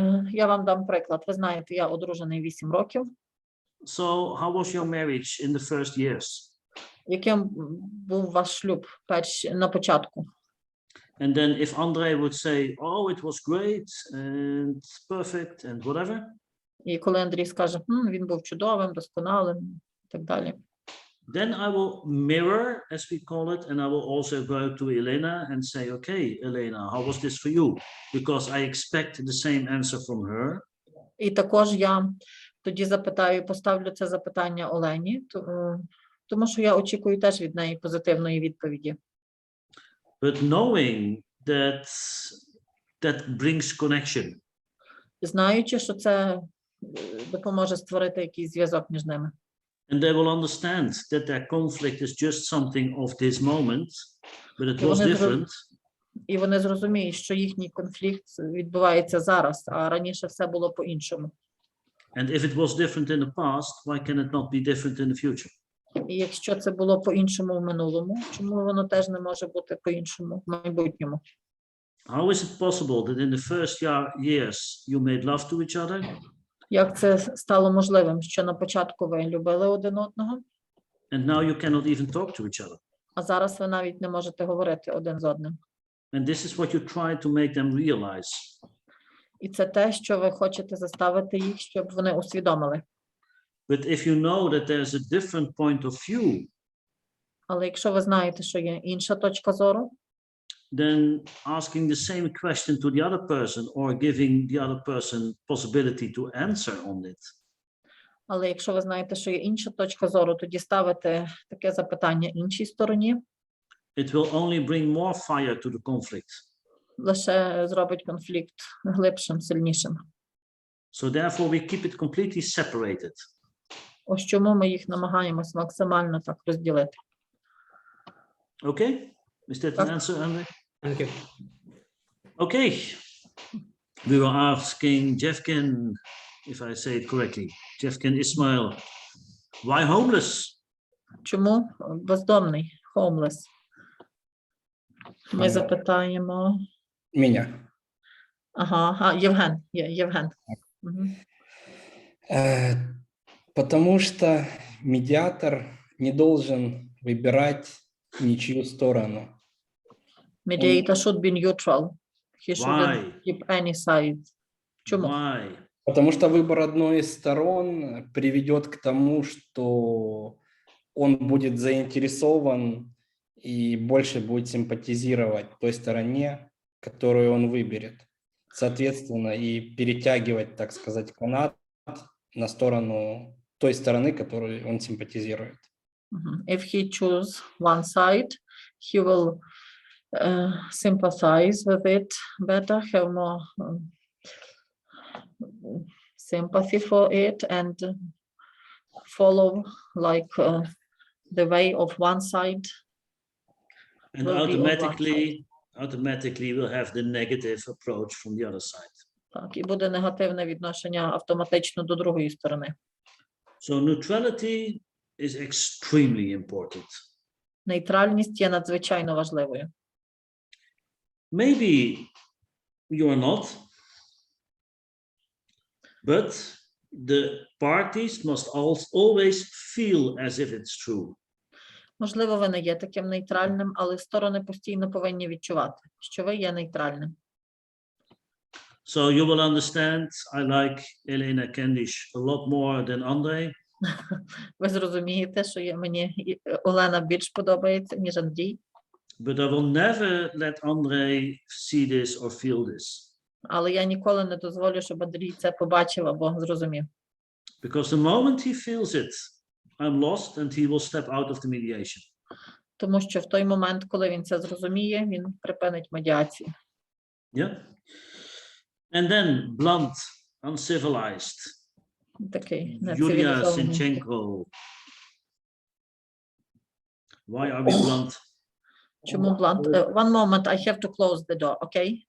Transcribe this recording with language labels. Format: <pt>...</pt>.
<uk>Я вам дам приклад. Ви знаєте, я одружений 8 років.</uk> <en>So how was your marriage in the first years?</en> <uk>Яким був ваш шлюб на початку?</uk> <en>And then if Andrei would say, oh, it was great and perfect and whatever.</en> <uk>І коли Андрій скаже, він був чудовим, досконалим, і так далі.</uk> <en>Then I will mirror, as we call it, and I will also go to Elena and say, okay, Elena, how was this for you? Because I expect the same answer from her.</en> <uk>І також я тоді запитаю, поставлю це запитання Олені, тому що я очікую теж від неї позитивної відповіді.</uk> <en>But knowing that brings connection.</en> <uk>Знаючи, що це допоможе створити якийсь зв'язок між ними.</uk> <en>And they will understand that their conflict is just something of this moment, but it was different.</en> <uk>І вони зрозуміють, що їхній конфлікт відбувається зараз, а раніше все було по-іншому.</uk> <en>And if it was different in the past, why can it not be different in the future?</en> <uk>І якщо це було по-іншому в минулому, чому воно теж не може бути по-іншому в майбутньому?</uk> <en>How is it possible that in the first years you made love to each other?</en> <uk>Як це стало можливим, що на початку ви любили один одного,</uk> <en>And now you cannot even talk to each other.</en> <uk>а зараз ви навіть не можете говорити один з одним?</uk> <en>And this is what you try to make them realize.</en> <uk>І це те, що ви хочете заставити їх, щоб вони усвідомили.</uk> <en>But if you know that there's a different point of view,</en> <uk>Але якщо ви знаєте, що є інша точка зору,</uk> <en>then asking the same question to the other person or giving the other person possibility to answer on it,</en> <uk>але якщо ви знаєте, що є інша точка зору, тоді ставити таке запитання іншій стороні,</uk> <en>it will only bring more fire to the conflict.</en> <uk>лише зробить конфлікт глибшим, сильнішим.</uk> <en>So therefore we keep it completely separated.</en> <uk>Ось чому ми їх намагаємось максимально так розділити.</uk> <en>Okay? Is that an answer, Andre? Thank you. Okay. We were asking Jeffkin, if I say it correctly, Jeffkin Ismail, why homeless?</en> <uk>Чому бездомний, homeless? Ми запитаємо.</uk> <ru>Меня.</ru> <uk>Ага, Євген. Євген. Угу.</uk> <ru>Потому что медиатор не должен выбирать ничью сторону.</ru> <en>Mediator should be neutral. He shouldn't keep any side.</en> <uk>Чому?</uk> <en>Why?</en> <ru>Потому что выбор одной из сторон приведет к тому, что он будет заинтересован и больше будет симпатизировать той стороне, которую он выберет. Соответственно, и перетягивать, так сказать, канат на сторону той стороны, которой он симпатизирует.</ru> <en>If he choose one side, he will sympathize with it better, have more sympathy for it, and follow like the way of one side. And will be on one side. automatically we'll have the negative approach from the other side.</en> <uk>Так, і буде негативне відношення автоматично до другої сторони.</uk> <en>So neutrality is extremely important.</en> <uk>Нейтральність є надзвичайно важливою.</uk> <en>Maybe you are not, but the parties must always feel as if it's true.</en> <uk>Можливо, ви не є таким нейтральним, але сторони постійно повинні відчувати, що ви є нейтральним.</uk> <en>So you will understand, I like Elena Kendish a lot more than Andrei.</en> <uk>Ви зрозумієте, що мені Олена більш подобається, ніж Андрій.</uk> <en>But I will never let Andrei see this or feel this.</en> <uk>Але я ніколи не дозволю, щоб Андрій це побачив або зрозумів.</uk> <en>Because the moment he feels it, I'm lost and he will step out of the mediation.</en> <uk>Тому що в той момент, коли він це зрозуміє, він припинить медіацію.</uk> <en>Yeah. And then blunt, uncivilized.</en> <uk>Такий</uk> <en>Yulia</en> <uk>нецивілізований.</uk> <en>Sinchenko. Why are we blunt?</en> <uk>Чому blunt?</uk> <en>One moment, I have to close the door, okay?</en>